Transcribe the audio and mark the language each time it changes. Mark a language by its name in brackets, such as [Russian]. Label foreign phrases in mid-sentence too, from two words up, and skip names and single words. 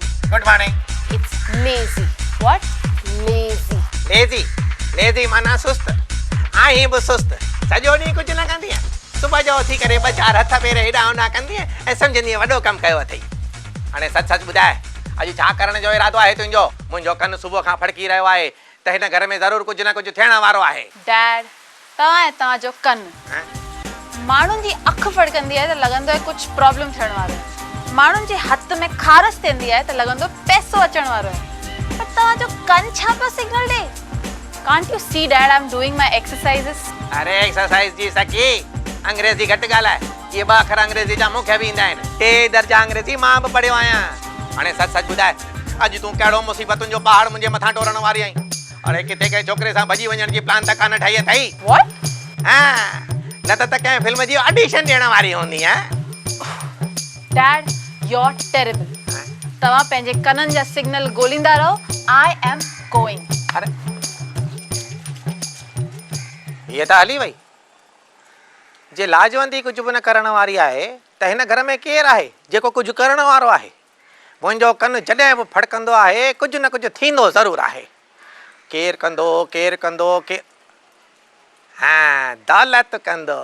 [English] Good morning. It's lazy. What? Lazy. [Sindhi] Lazy माना सुस्त. आहीं बि सुस्त. सॼो ॾींहुं कुझु न कंदी आहे. सुबुह जो उथी करे ॿ चारि हथ पेर हेॾां होॾां कंदी आहे ऐं सम्झंदी आहे वॾो कमु कयो अथई। हाणे सच ॿुधाए, अॼु छा करण जो इरादो आहे तुंहिंजो? मुंहिंजो कनु सुबुह खां फड़की रहियो आहे त हिन घर में ज़रूरु कुझु न कुझु थियण वारो आहे। Dad, तव्हां ऐं तव्हांजो कनु माण्हुनि जी अखि फड़कंदी आहे त लॻंदो आहे कुझु प्रॉब्लम थियण वारो आहे। माण्हुनि जे हथ में ख़ारस थींदी आहे त लॻंदो पैसो अचण वारो आहे। पर तव्हांजो कनु छा पियो सिग्नल ॾे? [English] Can't you see, Dad, I'm doing my exercises? [Sindhi] अरे एक्सरसाइज जी सकी, अंग्रेजी घटि ॻाल्हाए। इहे 2 अखर अंग्रेजी जा मूंखे बि ईंदा आहिनि। 3 दर्जा अंग्रेजी मां बि पढ़ियो आहियां। हाणे सच ॿुधाए, अॼु तूं कहिड़ो मुसीबतुनि जो पहाड़ मुंहिंजे मथां टोरण वारी आहीं? अरे किथे कंहिं छोकिरे सां भॼी वञण जी प्लान त कान ठाही अथई? [English] What? [Sindhi] हाँ, न त कंहिं फिल्म जी ऑडिशन ॾियण वारी हूंदी आहे। [English] Dad, you're terrible. [Sindhi] तव्हां पंहिंजे कननि जा सिग्नल ॻोल्हींदा रहो। [English] I am going. [Sindhi] अरे ये त हली वई। जे लाजवंती कुझु बि न करण वारी आहे त हिन घर में केरु आहे जेको कुझु करण वारो आहे? मुंहिंजो कनु जॾहिं बि फड़कंदो आहे कुझु न कुझु थींदो ज़रूरु आहे। केरु कंदो हाँ, दौलत कंदो।